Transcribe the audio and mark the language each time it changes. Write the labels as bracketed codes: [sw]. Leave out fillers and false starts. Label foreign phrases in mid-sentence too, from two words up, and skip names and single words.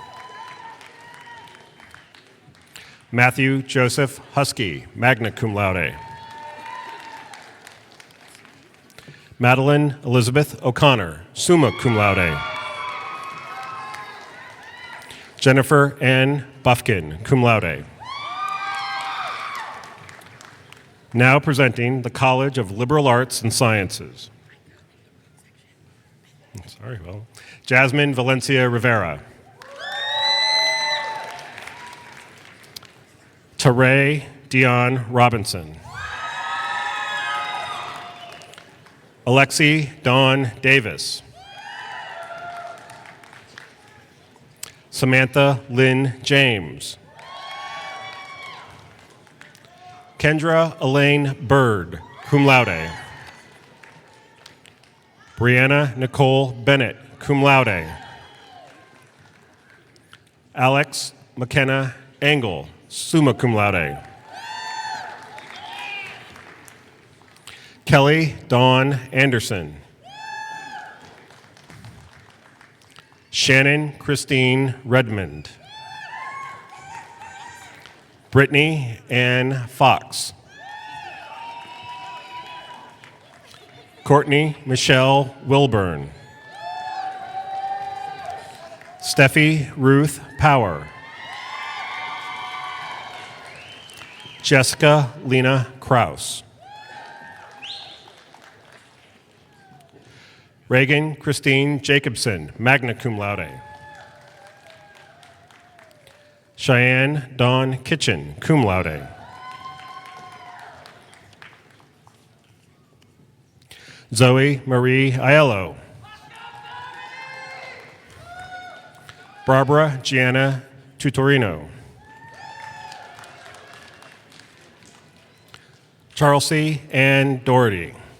[en] Matthew Joseph Husky, [la] magna cum laude. [en] Madeline Elizabeth O'Connor, [la] summa cum laude. [en] Jennifer Ann Buffkin, [la] cum laude. [en] Now presenting the College of Liberal Arts and Sciences. Jasmine Valencia Rivera. Teray Dion Robinson. Alexi Dawn Davis. Samantha Lynn James. Kendra Elaine Bird, [la] cum laude. [en] Brianna Nicole Bennett, [la] cum laude. [en] Alex McKenna Engel, [la] summa cum laude. [en] Kelly Dawn Anderson. Shannon Christine Redmond. Brittany Ann Fox. Courtney Michelle Wilburn. Steffi Ruth Power. Jessica Lena Kraus. Reagan Christine Jacobson, [la] magna cum laude. [en] Cheyenne Dawn Kitchen, [la] cum laude. [en] Zoe Marie Aiello. Barbara Gianna Tutorino. Charlesy Ann Doherty.